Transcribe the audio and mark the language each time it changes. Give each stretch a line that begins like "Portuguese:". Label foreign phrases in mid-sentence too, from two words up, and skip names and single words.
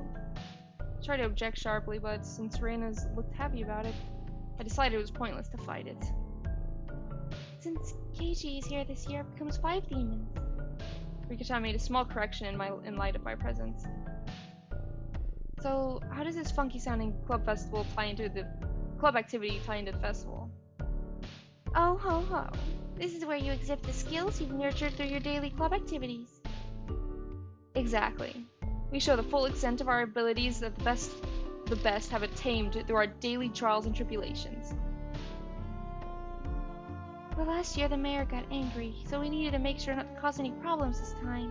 English: I tried to object sharply, but since Reina's looked happy about it, I decided it was pointless to fight it. Since Keiichi is here this year, it becomes 5 demons. Rikita made a small correction in light of my presence. So, how does this funky-sounding club festival tie into the club activity tie into the festival? Oh ho ho! This is where you exhibit the skills you've nurtured through your daily club activities. Exactly. We show the full extent of our abilities that the best have attained through our daily trials and tribulations. Well, last year the mayor got angry, so we needed to make sure not to cause any problems this time.